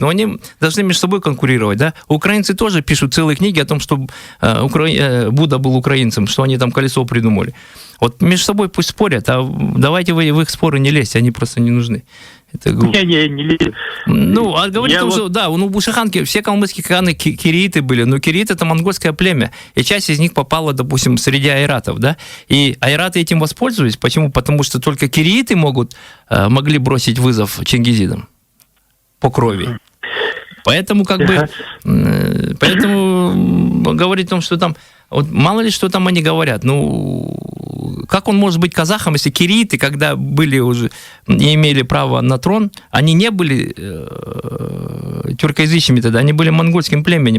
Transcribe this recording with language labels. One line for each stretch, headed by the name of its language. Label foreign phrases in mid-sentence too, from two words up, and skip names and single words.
Russian: Но они должны между собой конкурировать, да? Украинцы тоже пишут целые книги о том, что Будда был украинцем, что они там колесо придумали. Вот между собой пусть спорят, а давайте вы в их споры не лезьте, они просто не нужны. Это не лезу. Ну, а говорит о том, что, да, у Бушаханки все калмыцкие ханы кирииты были, но кирииты — это монгольское племя, и часть из них попала, допустим, среди айратов, да, и айраты этим воспользовались. Почему? Потому что только кирииты могли бросить вызов чингизидам по крови. Поэтому, поэтому говорить о том, что там, вот мало ли, что там они говорят, ну, как он может быть казахом, если кирииты, когда были уже, не имели права на трон, они не были тюркоязычными тогда, они были монгольским племенем.